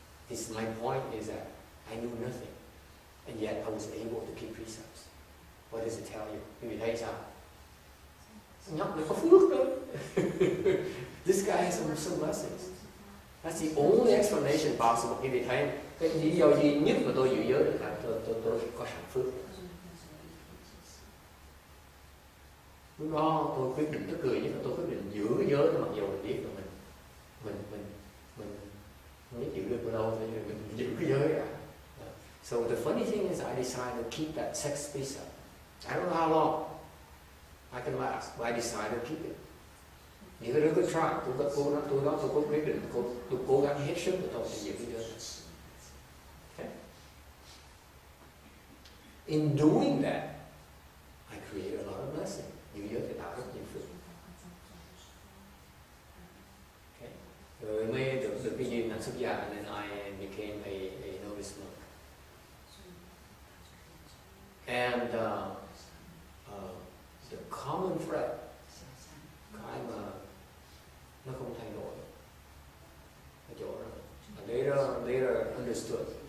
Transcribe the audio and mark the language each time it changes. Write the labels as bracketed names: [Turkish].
[English] My point is that I knew nothing, and yet I was able to keep precepts. What does it tell you? [Vietnamese] Quý vị thấy sao? Nhóc này có phước đó. [English] This guy has some blessings. That's the only explanation possible. [Vietnamese] Quý vị thấy cái lý do duy nhất mà tôi giữ giới được là tôi có sẵn phước. Lúc đó tôi quyết định, tôi cười nhất là tôi quyết định giữ cái giới đó, mặc dù mình biết là mình không biết giữ được bao lâu, thì mình giữ cái giới ra. [English] So the funny thing is I decided to keep that sex precept. I don't know how long I can last, but I decided to keep it. [Vietnamese] Những cái đứa cứ try, tôi có quyết định, tôi cố gắng hết sức của tôi để giữ cái giới. [English] Okay. In doing that, I created a lot of blessing. [Vietnamese] Giữ giới thì tạo rất nhiều phước. Okay. Rồi mới được cái duyên làm xuất gia, [English] and then I became a novice monk. And the common thread, [Vietnamese] cái mà nó không thay đổi, cái chỗ đó, [English] later understood.